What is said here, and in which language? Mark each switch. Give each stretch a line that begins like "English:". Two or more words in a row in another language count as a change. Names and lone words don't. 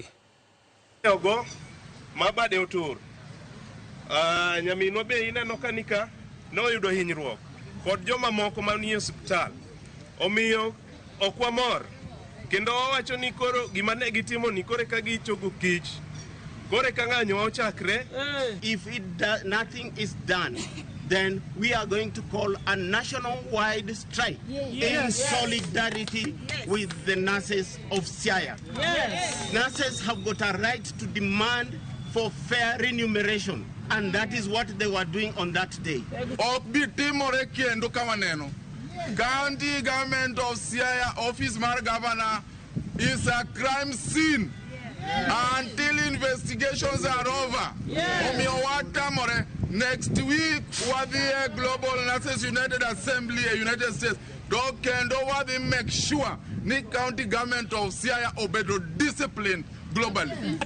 Luo (Kenya and Tanzania): Ogo mabade otur nyaminwa be ineno kanika noyudo hinyruok kod joma moko manie hospital omiyo okwamor kendo wacho ni koro gima ne gitimo ni kore ka gichogo kich kore ka ng'anyo ochakre.
English: If nothing is done, then we are going to call a national-wide strike in solidarity with the nurses of Siaya. Nurses have got a right to demand for fair remuneration, and that is what they were doing on that day. County government of Siaya, office mar governor, is a crime scene until investigations are over. Next week, what the Global Nases United Assembly, United States, can make sure the county government of Siaya obey discipline globally.